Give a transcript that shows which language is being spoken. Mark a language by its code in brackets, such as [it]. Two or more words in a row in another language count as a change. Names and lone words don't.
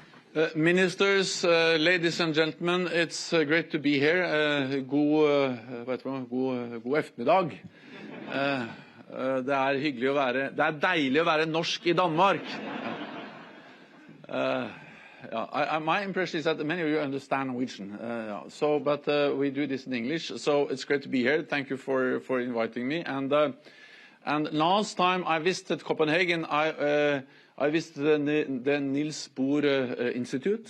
[en] Ministers, ladies and gentlemen, it's great to be here. [da] God eftermiddag. [no] Det er deilig å være norsk I Danmark. [en] My impression is that many of you understand Norwegian. But we do this in English, so it's great to be here. Thank you for inviting me. And last time I visited Copenhagen, I visited the Niels Bohr Institute.